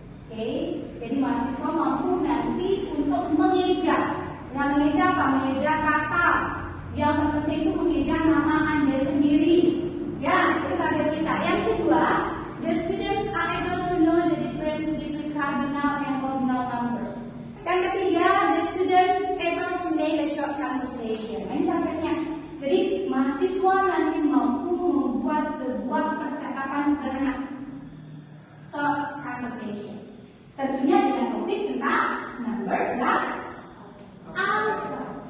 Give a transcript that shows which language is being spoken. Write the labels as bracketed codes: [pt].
[id] Oke, jadi mahasiswa mampu nanti untuk mengeja. Nah, mengeja apa? Mengeja kata. Yang terpenting itu mengeja nama Anda sendiri. Ya, itu target kita. Yang kedua, [en] the students are able to know the difference between cardinal and ordinal numbers. [id] Yang ketiga, [en] the students able to make a short conversation. [id] Ini targetnya. Jadi mahasiswa nanti mampu membuat sebuah percakapan sederhana. [en] Short conversation. [id] Tentunya dengan topik tentang numbers dan alpha.